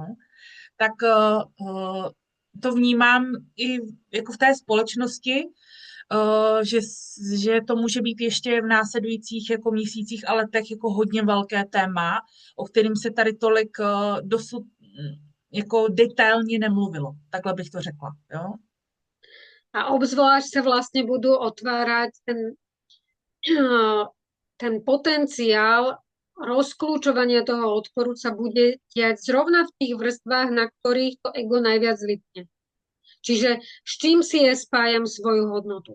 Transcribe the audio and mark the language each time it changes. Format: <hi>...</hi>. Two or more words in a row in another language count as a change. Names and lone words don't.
<cs>Tak to vnímám i jako v té společnosti, že to může být ještě v následujících jako měsících a letech jako hodně velké téma, o kterým se tady tolik dosud jako detailně nemluvilo. Takhle bych to řekla. Jo?</cs> <sk>A obzvlášť sa vlastne budú otvárať ten potenciál rozklúčovania toho odporu sa bude diať zrovna v tých vrstvách, na ktorých to ego najviac vypne. Čiže s čím si ja spájam svoju hodnotu?</sk>